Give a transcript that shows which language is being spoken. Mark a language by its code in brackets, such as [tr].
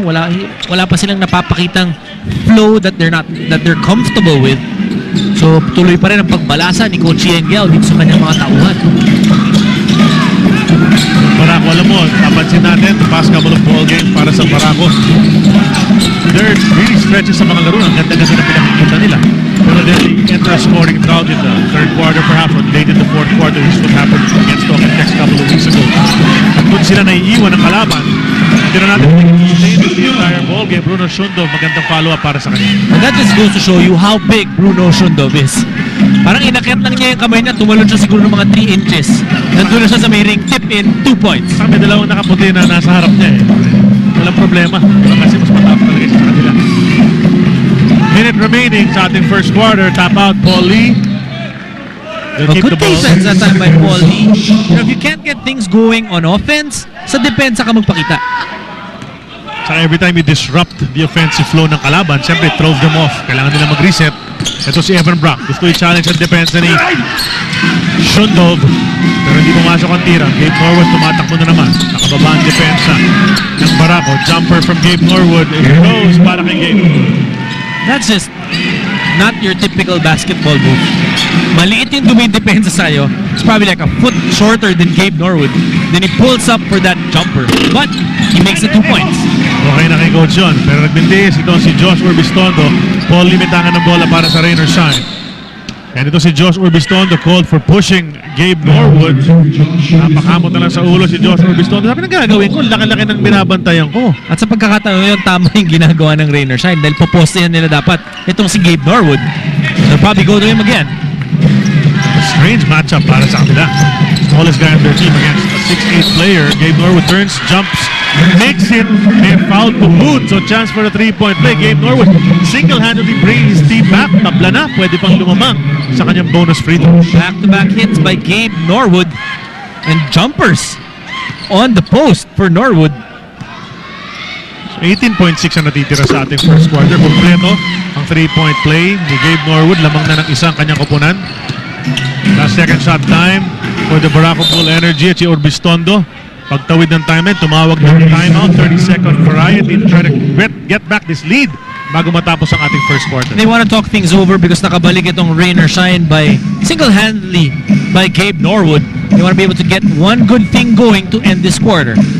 [tl] Wala pa silang napapakitang flow [en] that they're comfortable with. [tl] So, tuloy pa rin ang pagbalasa ni Coach Yengel dito sa kanyang mga tauhan. Barako, alam mo, napansin natin, [en] the past couple of ball games [tl] para sa Barako. [en] They're really stretches [tl] sa mga laro. Ang ganda-ganda na pinakikita nila. [en] Pero then they enter a scoring drought in the third quarter, perhaps, or late in the fourth quarter. This is what happened against Talking Tex a couple of weeks ago. [tl] At kung sila naiiwan ng kalaban, hindi na natin pinag-sustain [en] the entire ball game. [tl] Bruno Shundov, magandang follow-up para sa kanya. [en] And that just goes to show you how big Bruno Shundov is. [tl] Parang inakyat lang niya yung kamay niya, tumalon siya siguro ng mga 3 inches. Nandun na siya sa may ring, tip in, 2 points. May dalawang nakaputi na nasa harap niya eh. Walang problema. Kasi mas mataas talaga siya sa kanila. [en] Minute remaining [tl] sa ating first quarter. [en] Tap out, Paul Lee. They'll keep the Good ball. defense that time by Paul Lee. You know, if you can't get things going on offense, [tl] sa depensa ka magpakita. [en] Saka every time you disrupt the offensive flow ng kalaban, siyempre it throws them off. [tl] Kailangan nila mag-reset. Ito si Evan Brock. Gusto i-challenge ang depensa ni Shundov. Pero hindi pumasok ang tira. Gabe Norwood tumatakbo na naman. Nakababa ang depensa ng Barako. [en] Jumper from Gabe Norwood. It goes para kay Gabe. That's just not your typical basketball move. [tl] Maliit yung dumidepensa sa'yo. [en] It's probably like a foot shorter than Gabe Norwood. Then he pulls up for that jumper. But he makes the 2 points. [tl] Okay na kay Coach John. Pero nagbintis ito si Josh Urbistondo. Paul limitangan ng bola para sa Rain or Shine. [en] And ito si Josh Urbistondo called for pushing Gabe Norwood. [tl] Napakamot na lang sa ulo si Josh Urbistondo. Sabi na gagawin ko, laki-laki ng binabantayan ko. At sa pagkakataon yun, tama yung ginagawa ng Rain or Shine dahil popostehan nila dapat itong si Gabe Norwood. [en] They'll probably go to him again. A strange matchup para sa kanila. Smallest guy on their team against a 6'8 player. Gabe Norwood turns, jumps, makes it, may foul to boot. So chance for a 3-point play. Gabe Norwood single-handedly brings his team back. [tl] Tabla na, pwede pang lumamang sa kanyang bonus free throw. [en] Back-to-back hits by Gabe Norwood and jumpers on the post for Norwood. [tl] 18.6 ang natitira sa ating first quarter. Kompleto ang 3-point play ni Gabe Norwood. Lamang na ng isang kanyang koponan. [en] Last second shot time for the Barako Bull Energy [tl] at si Urbistondo. Pagtawid ng timeline, tumawag ng timeout. [en] 30-second variety to try to get back this lead [tl] bago matapos ang ating [en] first quarter. They want to talk things over because [tl] nakabalik itong Rain or Shine [en] by single-handedly by Gabe Norwood. They want to be able to get one good thing going to end this quarter.